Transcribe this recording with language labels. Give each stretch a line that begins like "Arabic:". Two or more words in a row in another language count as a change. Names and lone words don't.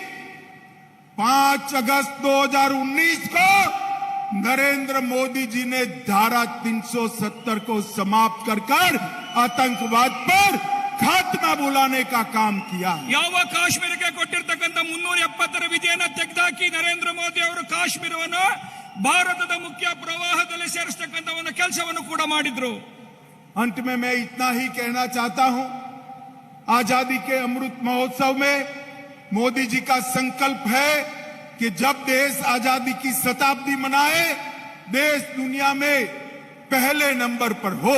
Hindi: 5 अगस्त 2019 को नरेंद्र मोदी जी ने धारा 370 को समाप्त कर आतंकवाद पर खात्मा आत्मा बुलाने का काम किया है।
Kannada: ಯಾವ ಕಾಶ್ಮೀರಕ್ಕೆ ಕೊಟ್ಟಿರ್ತಕ್ಕಂಥ 370ರ ವಿಧಿಯನ್ನ ತೆಗೆದಾಕಿ ನರೇಂದ್ರ ಮೋದಿ ಅವರು ಕಾಶ್ಮೀರವನ್ನು ಭಾರತದ ಮುಖ್ಯ ಪ್ರವಾಹದಲ್ಲಿ ಸೇರಿಸತಕ್ಕಂಥ ಒಂದು ಕೆಲಸವನ್ನು ಕೂಡ ಮಾಡಿದ್ರು.
Hindi: अंत में मैं इतना ही कहना चाहता हूं, आजादी के अमृत महोत्सव में मोदी जी का संकल्प है कि जब देश आजादी की शताब्दी मनाए, देश दुनिया में पहले नंबर पर हो।